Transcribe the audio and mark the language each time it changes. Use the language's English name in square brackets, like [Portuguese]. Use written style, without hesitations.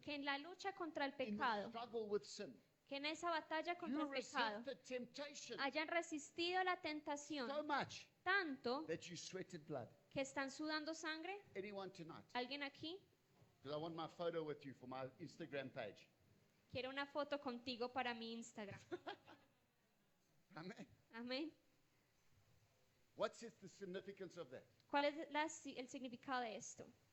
[Spanish] que en la lucha contra el [English] in the [Spanish] pecado, [English] struggle with sin, [Spanish] que en esa batalla contra [English] you [Spanish] el pecado, [English] resist the temptation [Spanish] hayan resistido la tentación [English] so much [Spanish] tanto [English] that you sweated blood? [Spanish] que están sudando sangre? [English] Anyone tonight? [Spanish] ¿Alguien aquí? [English] Because I want my photo with you for my Instagram page. [Spanish] Quiero una foto contigo para mi Instagram. [English] Amen. [Spanish] Amén. [English] What's the significance of that? [Spanish] ¿Cuál es el significado de esto?